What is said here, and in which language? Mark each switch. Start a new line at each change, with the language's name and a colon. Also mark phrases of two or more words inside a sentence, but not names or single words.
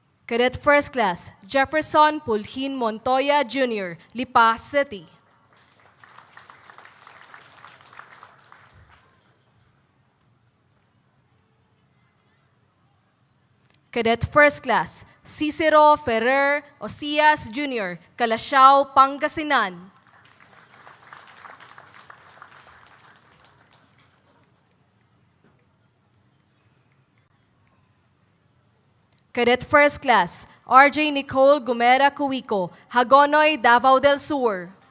English: Cadet First Class Jefferson Pulhin Montoya Jr., Lipa City. Cadet First Class Cicero Ferrer Osias Jr., Calasiao, Pangasinan. Cadet First Class RJ Nicole Gumera Cuico, Hagonoy, Davao del Sur.